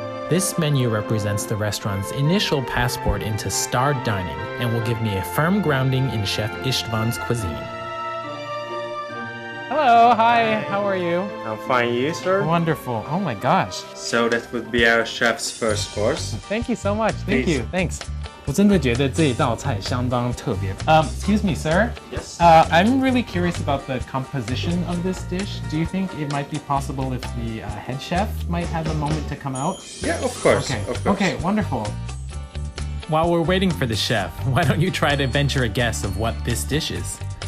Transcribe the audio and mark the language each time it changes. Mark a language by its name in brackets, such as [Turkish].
[English] This menu represents the restaurant's initial passport into starred dining and will give me a firm grounding in Chef István's cuisine. Hello, hi, how are you? I'm fine, you, sir? Wonderful. Oh my gosh. So that would be our chef's first course. Thank you so much. Thank Please. you. Thanks. [Chinese] 我真的觉得这一道菜相当特别。 [English] Excuse me, sir. Yes. I'm really curious about the composition of this dish. Do you think it might be possible if the head chef might have a moment to come out? Yeah, of course. Okay. Of course. Okay, wonderful. While we're waiting for the chef, why don't you try to venture a guess of what this dish is?